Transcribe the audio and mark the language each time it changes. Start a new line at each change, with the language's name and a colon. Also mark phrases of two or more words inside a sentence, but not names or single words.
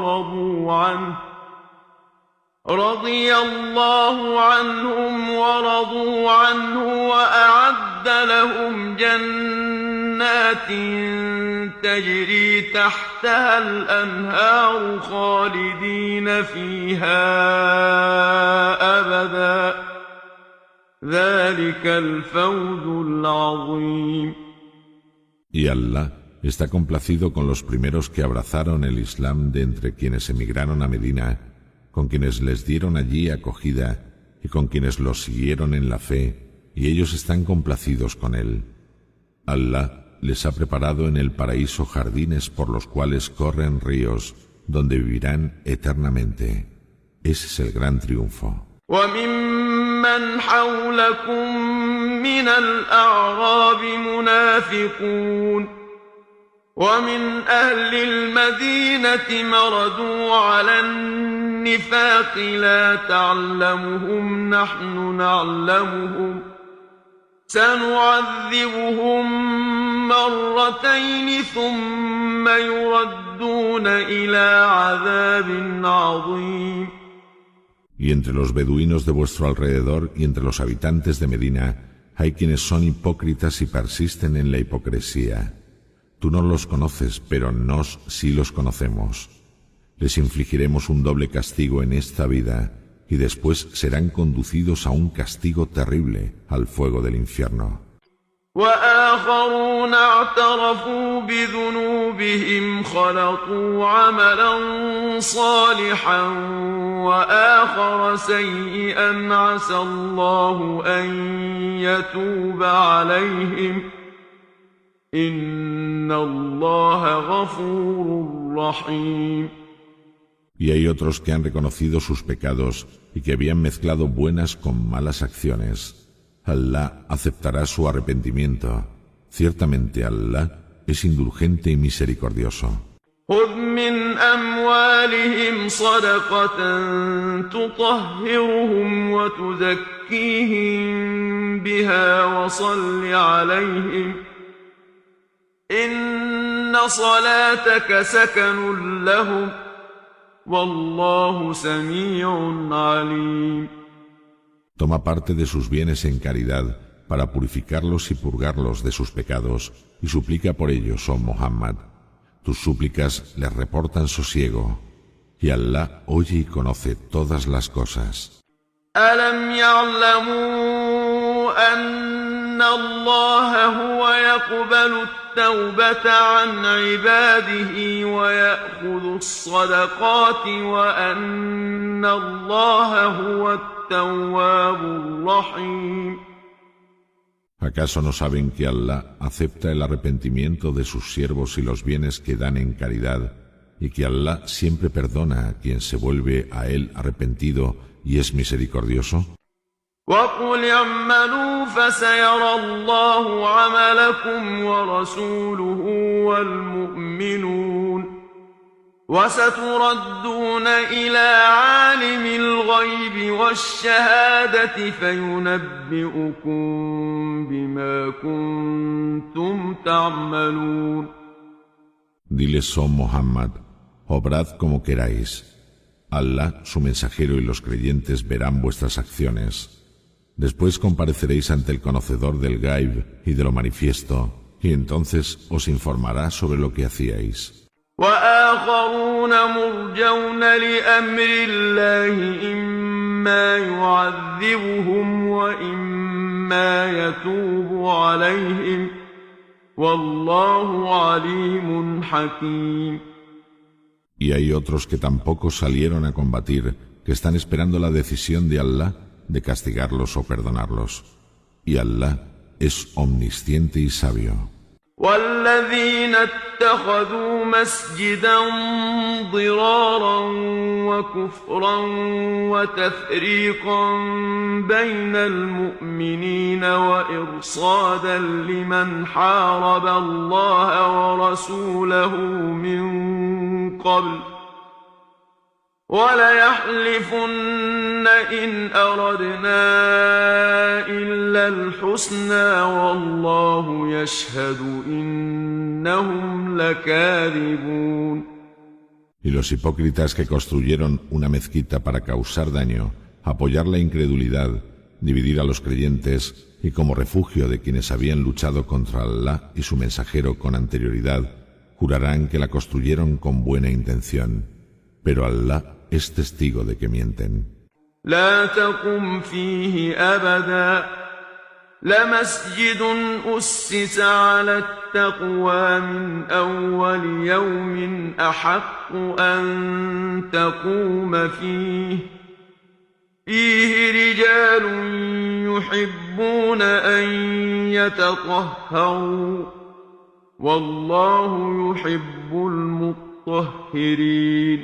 Arabic: ورضوا عنه وأعد لهم جنات تجري تحتها الأنهار خالدين فيها أبدا ذلك الفوز العظيم.
Spanish: Y Allah está complacido con los primeros que abrazaron el Islam de entre quienes emigraron a Medina, con quienes les dieron allí acogida y con quienes los siguieron en la fe, y ellos están complacidos con él. Allah les ha preparado en el paraíso jardines por los cuales corren ríos, donde vivirán eternamente. Ese es el gran triunfo.
Arabic: وممن حولكم من الأعراب منافقون ومن أهل المدينة مردوا على النفاق لا تعلمهم نحن نعلمهم سنعذبهم مرتين ثم يردون إلى عذاب عظيم.
Spanish: Y entre los beduinos de vuestro alrededor y entre los habitantes de Medina hay quienes son hipócritas y persisten en la hipocresía. Tú no los conoces, pero nos sí los conocemos. Les infligiremos un doble castigo en esta vida y después serán conducidos a un castigo terrible, al fuego del infierno.
Arabic: وآخرون اعترفوا بذنوبهم خلطوا عملا صالحا وآخر سيئا عسى الله أن يتوب عليهم إن الله غفور رحيم.
Spanish: Y hay otros que han reconocido sus pecados y que habían mezclado buenas con malas acciones. Allah aceptará su arrepentimiento. Ciertamente Allah es indulgente y misericordioso.
Arabic: خذ من أموالهم صدقة تطهرهم وتزكيهم بها وصل عليهم إن صلاتك سكن لهم والله سميع عليم.
Spanish: Toma parte de sus bienes en caridad para purificarlos y purgarlos de sus pecados y suplica por ellos, oh Muhammad. Tus súplicas les reportan sosiego y Allah oye y conoce todas las cosas.
Arabic: ألم يعلموا أن الله هو يقبل التوبة عن عباده ويأخذ الصدقات وأن الله هو التواب الرحيم.
Spanish: ¿Acaso no saben que Allah acepta el arrepentimiento de sus siervos y los bienes que dan en caridad, y que Allah siempre perdona a quien se vuelve a él arrepentido y es misericordioso?
Arabic: وقل اعملوا فسيرى الله عملكم ورسوله والمؤمنون وستردون إلى عالم الغيب والشهادة فينبئكم بما كنتم تعملون.
Spanish: Diles, oh Muhammad, obrad como queráis. Allah, su mensajero y los creyentes verán vuestras acciones. Después compareceréis ante el conocedor del Gaib y de lo manifiesto, y entonces os informará sobre lo que hacíais.
Arabic: وآخرون مرجون لأمر الله إما يعذبهم وإما يتوب عليهم والله عليم حكيم.
Spanish: Y hay otros que tampoco salieron a combatir, que están esperando la decisión de Allah de castigarlos o perdonarlos. Y Allah es omnisciente y sabio.
Arabic: والذين اتخذوا مسجدا ضرارا وكفرا وتفريقا بين المؤمنين وإرصادا لمن حارب الله ورسوله من قبل وليحلفن إن أردنا إلا الحسنى والله يشهد إنهم لكاذبون.
Spanish: Y los hipócritas que construyeron una mezquita para causar daño, apoyar la incredulidad, dividir a los creyentes y como refugio de quienes habían luchado contra Allah y su mensajero con anterioridad, jurarán que la construyeron con buena intención. Pero Allah es testigo de que mienten.
Arabic: لا تقم فيه أبدا لمسجد أسس على التقوى من أول يوم أحق أن تقوم فيه رجال يحبون أن يتطهروا والله يحب المطهرين.